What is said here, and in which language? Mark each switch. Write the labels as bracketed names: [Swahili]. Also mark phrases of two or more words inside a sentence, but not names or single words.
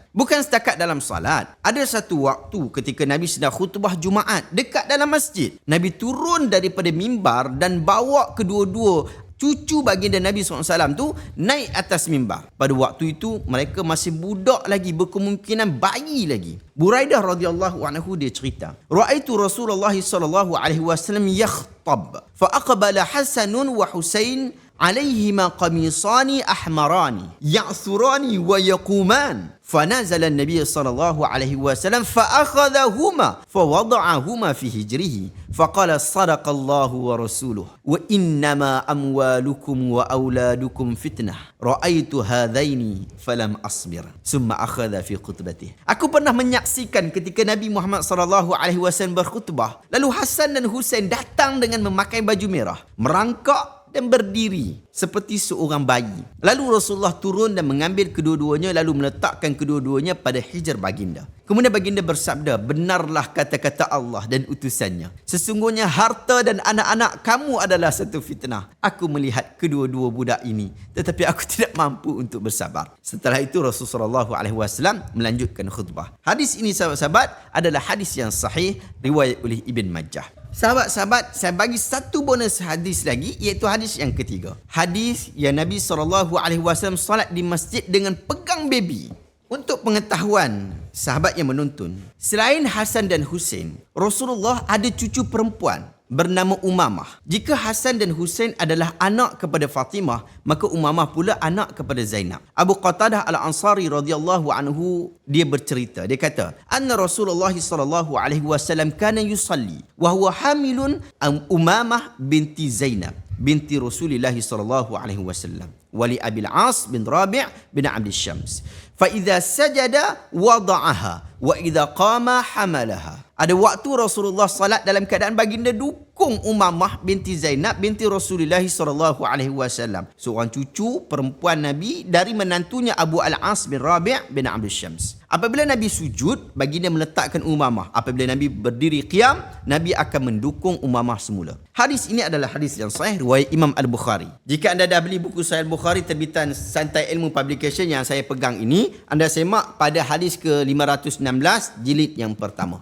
[Malay] Bukan setakat dalam salat. Ada satu waktu ketika Nabi sedang khutbah Jumaat dekat dalam masjid. Nabi turun daripada mimbar dan bawa kedua-dua cucu baginda Nabi SAW tu naik atas mimbar. Pada waktu itu mereka masih budak lagi, berkemungkinan bayi lagi. Buraidah [Arabic] رضي الله عنه [Malay] dia cerita, [Arabic] "رأيت رسول الله صلى الله عليه وسلم يخطب فأقبل حسن وحسين عليهما قميصان أحمران يعثران ويقومان." فنزل النبي صلى الله عليه وسلم فأخذهما فوضعهما في هجره فقال صدق الله ورسوله وإنما أموالكم وأولادكم فتنة رأيت هذين فلم أصبر ثم أخذ في خطبته. [Malay] Aku pernah menyaksikan ketika Nabi Muhammad [Arabic] صلى الله عليه وسلم [Malay] berkhutbah, lalu Hasan dan Husain datang dengan memakai baju merah, merangkak dan berdiri seperti seorang bayi. Lalu Rasulullah turun dan mengambil kedua-duanya lalu meletakkan kedua-duanya pada hijr baginda. Kemudian baginda bersabda, benarlah kata-kata Allah dan utusannya. Sesungguhnya harta dan anak-anak kamu adalah satu fitnah. Aku melihat kedua-dua budak ini, tetapi aku tidak mampu untuk bersabar. Setelah itu Rasulullah SAW melanjutkan khutbah. Hadis ini sahabat-sahabat adalah hadis yang sahih riwayat oleh Ibn Majah. Sahabat-sahabat, saya bagi satu bonus hadis lagi, iaitu hadis yang ketiga. Hadis yang Nabi SAW solat di masjid dengan pegang baby. Untuk pengetahuan sahabat yang menonton, selain Hasan dan Husain, Rasulullah ada cucu perempuan bernama Umamah. Jika Hasan dan Husain adalah anak kepada Fatimah, maka Umamah pula anak kepada Zainab. Abu Qatadah Al-Ansari [Arabic] رضي الله عنه [Malay] dia bercerita, dia kata, [Arabic] أن رسول الله صلى الله عليه وسلم كان يصلي وهو حامل أمامة بنت زينب بنت رسول الله صلى الله عليه وسلم ولأبي العاص بن ربيع بن عبد شمس. فإذا سجد وضعها وإذا قام حملها. [Malay] Ada waktu Rasulullah salat dalam keadaan baginda dukung Umamah binti Zainab binti Rasulullah [Arabic] صلى الله عليه وسلم, [Malay] seorang cucu perempuan Nabi dari menantunya Abu Al-As bin Rabi' bin Abd Syams. Apabila Nabi sujud, baginda meletakkan Umamah. Apabila Nabi berdiri qiyam, Nabi akan mendukung Umamah semula. Hadis ini adalah hadis yang sahih riwayat Imam Al-Bukhari. Jika anda dah beli buku Sahih Al-Bukhari terbitan Santai Ilmu Publication yang saya pegang ini, anda semak pada hadis ke-516 jilid yang pertama.